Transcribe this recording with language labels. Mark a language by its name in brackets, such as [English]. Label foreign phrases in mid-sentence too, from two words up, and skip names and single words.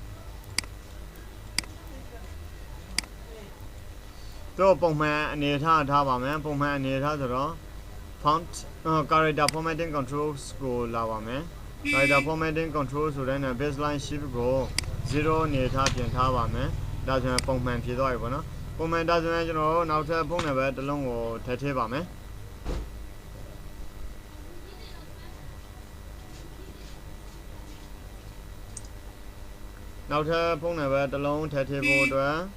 [Burmese] တော့ပုံမှန်အနေထားထားပါ မယ်ပုံမှန်အနေထားဆိုတော့ [English] font character formatting controls [Burmese] ကိုလာပါမယ် [English] character formatting control [Burmese] ဆိုတဲ့ [English] baseline shift [Burmese] ကို0အနေထားပြင်ထားပါမယ်ဒါဆိုရင်ပုံမှန်ဖြစ်သွားပြီပေါ့နော်ပုံမှန်ဒါဆိုရင်ကျွန်တော်တို့နောက်ထပ်ဖုန်းနံပါတ်တစ်လုံးကိုထည့်ထည့်ပါမယ် နောက်ထပ်ဖုန်းနံပါတ်တစ်လုံးထည့်ထည့်ဖို့အတွက်